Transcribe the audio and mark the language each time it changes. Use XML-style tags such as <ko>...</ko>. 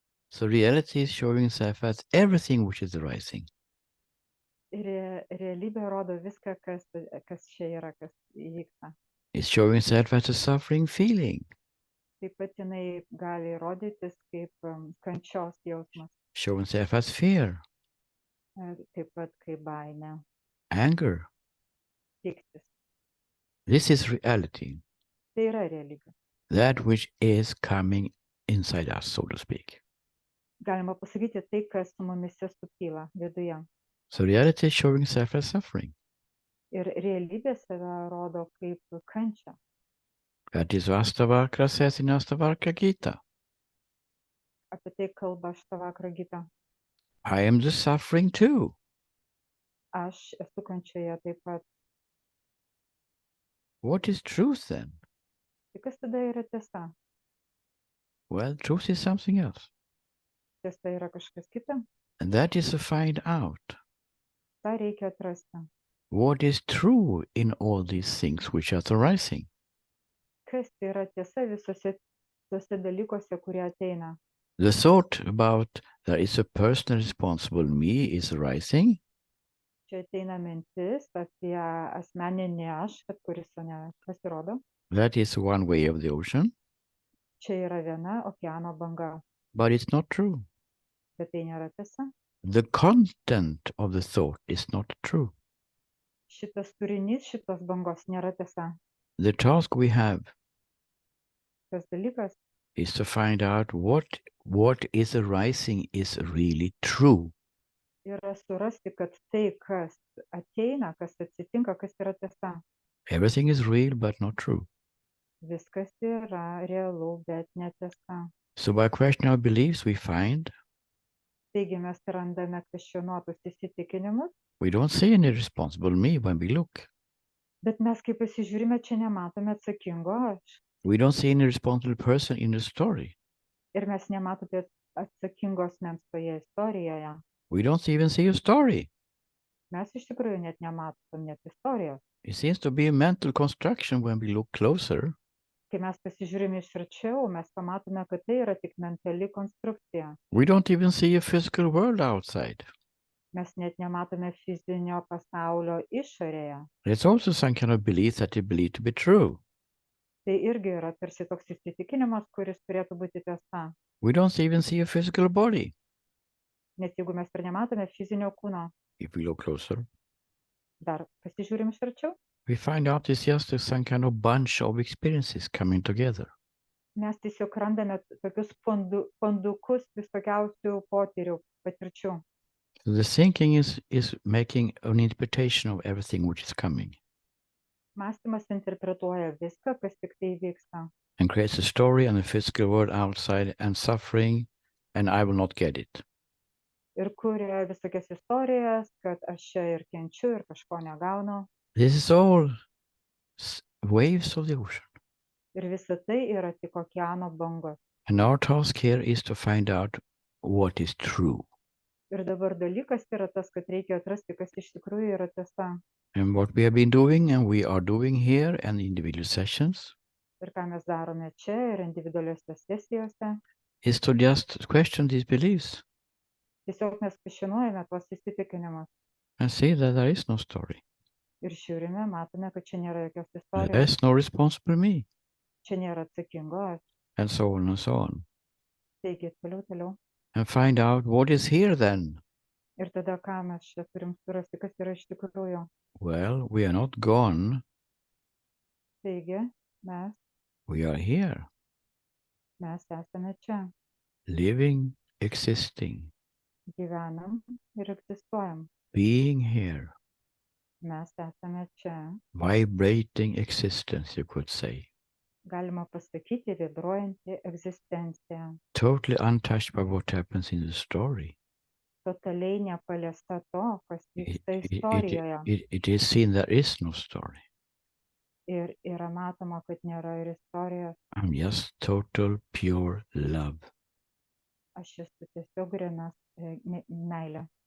<en>So reality is showing itself as everything which is arising.</en> <lt>Ir realybė rodo viską, kas čia yra, kas įvyksta.</lt> <en>It's showing itself as a suffering feeling.</en> <lt>Taip pat jinai gali rodytis kaip kančios jausmas,</lt> <en>Showing itself as fear,</en> <lt>taip pat kaip baimė,</lt> <en>anger.</en> <lt>pyktis.</lt> <en>This is reality.</en> <lt>Tai yra realybė.</lt> <en>That which is coming inside us, so to speak.</en> <lt>Galima pasakyti tai, kas su mumise sukyla viduje.</lt> <en>So reality is showing itself as suffering.</en> <lt>Ir realybė save rodo kaip kančią.</lt> <en>That is what Astavakra says in Astavakra Gita.</en> <lt>Apie tai kalba Aštavakra Gita.</lt> <en>I am the suffering too.</en> <lt>Aš esu kančioje taip pat.</lt> <en>What is truth then?</en> <lt>Tai kas tada yra tiesa?</lt> <en>Well, truth is something else.</en> <lt>Tiesa yra kažkas kita?</lt> <en>And that is to find out</en> <lt>tą reikia atrasti.</lt> <en>what is true in all these things which are arising.</en> <lt>Kas yra tiesa visose tuose dalykuose, kurie ateina?</lt> <en>The thought about there is a person responsible, me, is arising.</en> <lt>Čia ateina mintis apie asmeninį aš, kuris pasirodo.</lt> <en>That is one way of the ocean.</en> <lt>Čia yra viena okeano banga,</lt> <en>But it's not true.</en> <lt>bet tai nėra tiesa.</lt> <en>The content of the thought is not true.</en> <lt>Šitas turinys, šitos bangos nėra tiesa.</lt> <en>The task we have</en> <lt>Tas dalykas</lt> <en>is to find out what is arising is really true.</en> <lt>yra surasti, kad tai, kas ateina, kas atsitinka, kas yra tiesa.</lt> <en>Everything is real but not true.</en> <lt>Viskas yra realu, bet netiesa.</lt> <en>So by questioning our beliefs, we find</en> <lt>Taigi mes randame kvestionuotus įsitikinimus,</lt> <en>we don't see any responsible me when we look.</en> <lt>bet mes kai pasižiūrime, čia nematome atsakingo aš.</lt> <en>We don't see any responsible person in the story.</en> <lt>Ir mes nematome atsakingos asmens toje istorijoje.</lt> <en>We don't even see a story.</en> <lt>Mes iš tikrųjų net nematom net istorijos.</lt> <en>It seems to be a mental construction when we look closer.</en> <lt>Kai mes pasižiūrime iš arčiau, mes pamatome, kad tai yra tik mentali konstrukcija.</lt> <en>We don't even see a physical world outside.</en> <lt>Mes net nematome fizinio pasaulio išorėje.</lt> <en>It's also some kind of belief that you believe to be true.</en> <lt>Tai irgi yra tarsi toks įsitikinimas, kuris turėtų būti tiesa.</lt> <en>We don't even see a physical body.</en> <lt>Nes jeigu mes ir nematome fizinio kūno,</lt> <en>If we look closer,</en> <lt>dar pasižiūrim iš arčiau,</lt> <en>we find out it's just some kind of bunch of experiences coming together.</en> <lt>mes tiesiog randame tokius fondukus visokiausių potyrių, patirčių.</lt> <en>So the thinking is making an interpretation of everything which is coming</en> <lt>Mąstymas interpretuoja viską, kas tik tai vyksta.</lt> <en>and creates a story and the physical world outside and suffering, and I will not get it.</en> <lt>Ir kuria visokias istorijas, kad aš čia ir kenčiu, ir kažko negaunu.</lt> <en>This is all waves of the ocean.</en> <lt>Ir visa tai yra tik okeano bangos.</lt> <en>And our task here is to find out what is true.</en> <lt>Ir dabar dalykas yra tas, kad reikia atrasti, kas iš tikrųjų yra tiesa.</lt> <en>And what we have been doing and we are doing here and individual sessions</en> <lt>Ir ką mes darome čia ir individualiuose sesijose.</lt> <en>is to just question these beliefs</en> <lt>Tiesiog mes pašinuojame tuos įsitikinimus.</lt> <en>and see that there is no story.</en> <lt>Ir žiūrime, matome, kad čia nėra jokios</lt> <en>There</en> <lt>istorijos.</lt> <en>is no responsible me,</en> <lt>Čia nėra atsakingo aš.</lt> <en>and so on and so on.</en> <lt>Taigi, toliau.</lt> <en>And find out what is here then.</en> <lt>Ir tada ką mes čia turim surasti, kas yra iš tikrųjų.</lt> <en>Well, we are not gone,</en> <lt>Taigi, mes</lt> <en>we are here,</en> <lt>esame čia.</lt> <en>living, existing,</en> <lt>Gyvenam ir egzistuojam.</lt> <en>being here,</en> <lt>Mes esame čia.</lt> <en>vibrating existence, you could say,</en> <lt>Galima pasakyti, vibruojanti egzistencija.</lt> <en>totally untouched by what happens in the story.</en> <lt>Totaliai nepaliesta to, kas vyksta</lt> <en>It</en> <lt>istorijoje.</lt> <en>is seen there is no story.</en> <lt>Ir yra matoma, kad nėra ir istorijos.</lt> <en>I'm just total, pure love.</en> <lt>Aš esu tiesiog grynas meilė.</lt>